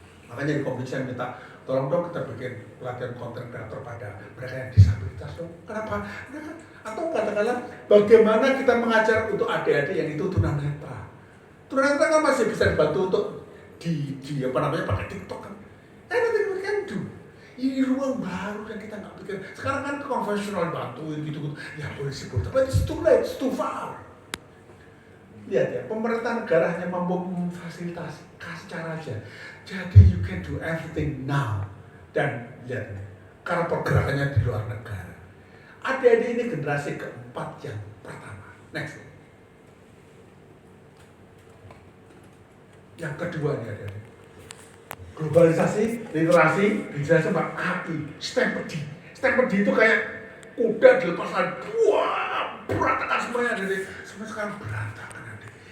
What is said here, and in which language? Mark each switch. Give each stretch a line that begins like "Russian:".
Indonesian: Makanya di komisi saya minta, tolong dong kita bikin pelatihan content creator pada mereka yang disabilitas dong. Kenapa? Atau katakanlah bagaimana kita mengajar untuk adik-adik yang itu tunanetra. Tunanetra kan masih bisa dibantu untuk di pakai TikTok kan.
English: Anything we can do.
Indonesian: Ini ruang baru yang kita nggak pikir. Sekarang kan konvensional bantuin gitu. Ya boleh sih, tapi
English: it's too late, it's too far.
Indonesian: Lihat ya, pemerintah negara hanya mampu memfasilitasi, kasih cara aja. Jadi
English: you can do everything now.
Indonesian: Dan lihat nih, karena pergerakannya di luar negara. Adik-adik ini generasi keempat yang pertama.
English: Next.
Indonesian: Yang kedua nih adik-adik. Globalisasi, literasi, dijelaskan Pak API, Stempedi itu kayak kuda dilepas lagi, wah berantakan semuanya dari semua sekarang berantakan adik.